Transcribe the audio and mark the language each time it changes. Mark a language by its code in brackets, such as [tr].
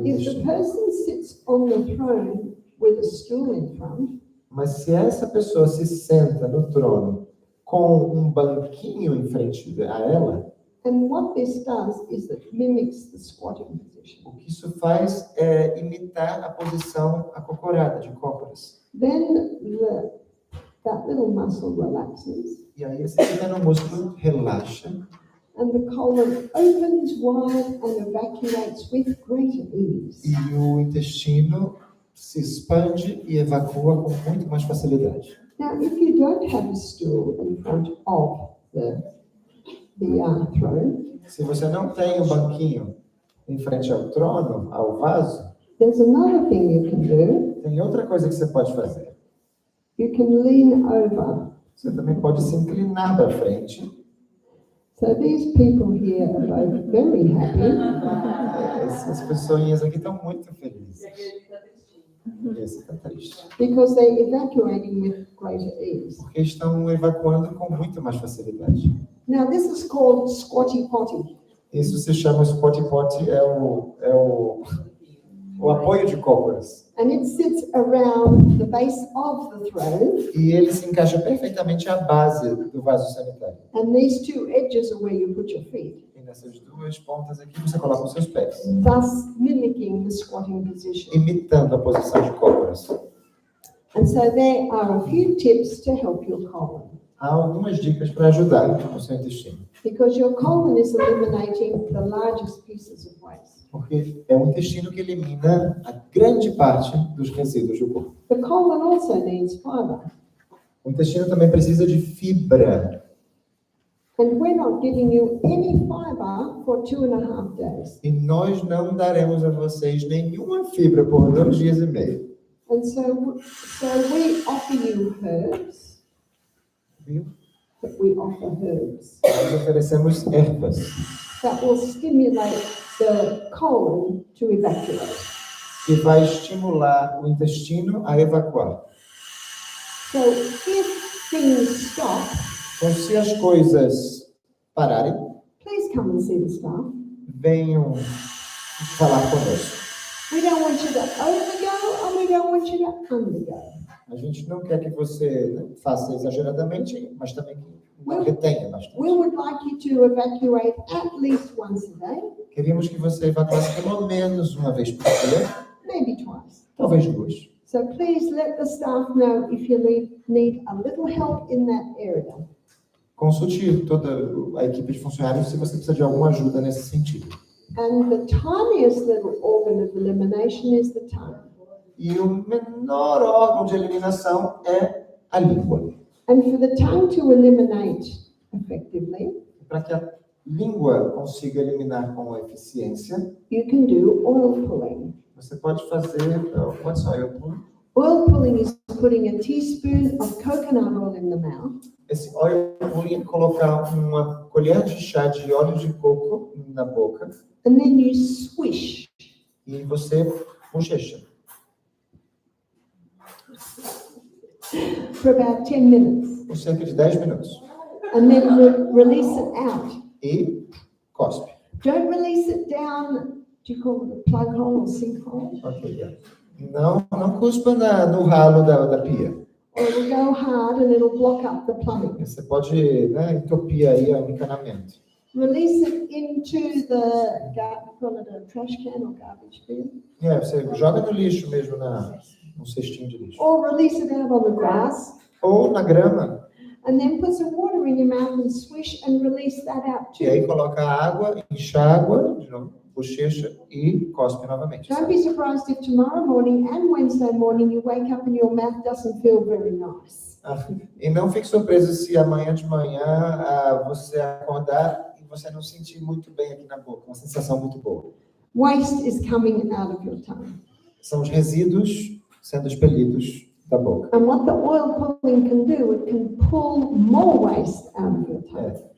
[en] If the [pt] intestino. [en] person sits on the throne with a stool in front, [pt] Mas se essa pessoa se senta no trono com um banquinho em frente a ela, [en] and what this does is it mimics the squatting position. [pt] o que isso faz é imitar a posição acocorada, de cócoras. [en] Then that little muscle relaxes [pt] E aí esse pequeno músculo relaxa [en] and the colon opens wide and evacuates with greater ease. [pt] e o intestino se expande e evacua com muito mais facilidade. [en] Now, if you don't have a stool in front of the throne, [pt] Se você não tem um banquinho em frente ao trono, ao vaso, [en] there's another thing you can do. [pt] tem outra coisa que você pode fazer. [en] You can lean over. [pt] Você também pode se inclinar para frente. [en] So these people here are both very happy [pt] Essas pessoinhas aqui estão muito felizes. Esse está triste. [en] because they're evacuating with greater ease. [pt] Porque estão evacuando com muito mais facilidade. [en] Now, this is called squatty potty. [pt] Isso se chama spotty potty, é o o apoio de cócoras. [en] And it sits around the base of the throat. [pt] E ele se encaixa perfeitamente à base do vaso sanitário. [en] And these two edges are where you put your feet, [pt] E nessas duas pontas aqui você coloca os seus pés, [en] thus mimicking the squatting position. [pt] imitando a posição de cócoras. [en] And so there are a few tips to help your colon, [pt] Há algumas dicas para ajudar o seu intestino. [en] because your colon is eliminating the largest pieces of waste. [pt] Porque é o intestino que elimina a grande parte dos resíduos do corpo. [en] The colon also needs fiber, [pt] O intestino também precisa de fibra. [en] and we're not giving you any fiber for 2.5 days. [pt] E nós não daremos a vocês nenhuma fibra por 2 dias e meio. [en] And so we offer you herbs, [pt] Viu? [en] we offer herbs [pt] Nós oferecemos ervas [en] that will stimulate the colon to evacuate. [pt] que vai estimular o intestino a evacuar. [en] So if things stop, [pt] Então, se as coisas pararem, [en] please come and see the staff. [pt] venham falar conosco. [en] We don't want you to overgo and we don't want you to undergo. [pt] A gente não quer que você, né, faça exageradamente, mas também que não retenha bastante. [en] We would like you to evacuate at least once a day, [pt] Queríamos que você evacuasse pelo menos uma vez por dia, [en] maybe twice. [pt] talvez 2. [en] So please let the staff know if you need a little help in that area. [pt] Consulte toda a equipe de funcionários se você precisa de alguma ajuda nesse sentido. [en] And the tiniest little organ of elimination is the tongue. [pt] E o menor órgão de eliminação é a língua. [en] And for the tongue to eliminate effectively, [pt] Para que a língua consiga eliminar com eficiência, [en] you can do oil pulling. [pt] você pode fazer, [en] what's oil pulling? Oil pulling is putting a teaspoon of coconut oil in the mouth, [pt] Esse oil pulling é colocar uma colher de chá de óleo de coco na boca [en] and then you swish. [pt] e você bochecha [en] For about 10 minutes, [pt] por cerca de 10 minutos [en] and then release it out. [pt] e cospe. [en] Don't release it down, do you call it a plug hole or sinkhole? [pt] Ok, é. Não cuspa no ralo da pia. [en] Or it'll go hard and it'll block up the plumbing. [pt] Você pode, né, entupir aí o encanamento. [en] Release it into the, call it a trash can or garbage bin. [pt] Você joga no lixo mesmo, no cestinho de lixo. [en] Or release it out on the grass. [pt] Ou na grama. [en] And then put some water in your mouth and swish and release that out [pt] E aí [en] too. [pt] coloca água, enxágua, de novo, bochecha e cospe novamente. [en] Don't be surprised if tomorrow morning and Wednesday morning you wake up and your mouth doesn't feel very nice. [pt] E não fique surpreso se amanhã de manhã você acordar e você não sentir muito bem aqui na boca, uma sensação muito boa. [en] Waste is coming out of your tongue. [pt] São os resíduos sendo expelidos da boca. [en] And what the oil pulling can do, it can pull more waste out of your tongue.